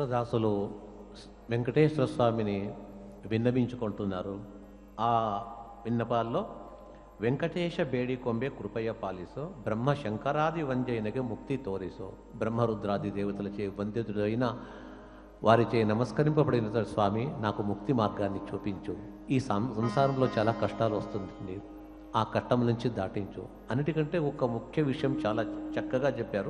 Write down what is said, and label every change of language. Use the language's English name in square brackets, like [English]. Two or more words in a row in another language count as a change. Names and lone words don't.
[Telugu] అసలు వెంకటేశ్వర స్వామిని విన్నవించుకుంటున్నారు. ఆ విన్నపాల్లో [Kannada] ವೆಂಕಟೇಶ ಬೇಡಿಕೊಂಬೆ ಕೃಪೆಯ ಪಾಲಿಸೋ ಬ್ರಹ್ಮ ಶಂಕರಾದಿ ವಂದ್ಯನಿಗೆ ಮುಕ್ತಿ ತೋರಿಸೋ. [Telugu] బ్రహ్మరుద్రాది దేవతలచే వంద్యుడైన వారిచే నమస్కరింపబడిన స్వామి నాకు ముక్తి మార్గాన్ని చూపించు. ఈ సంసారంలో చాలా కష్టాలు వస్తుంది, ఆ కష్టం నుంచి దాటించు. అన్నిటికంటే ఒక ముఖ్య విషయం చాలా చక్కగా చెప్పారు.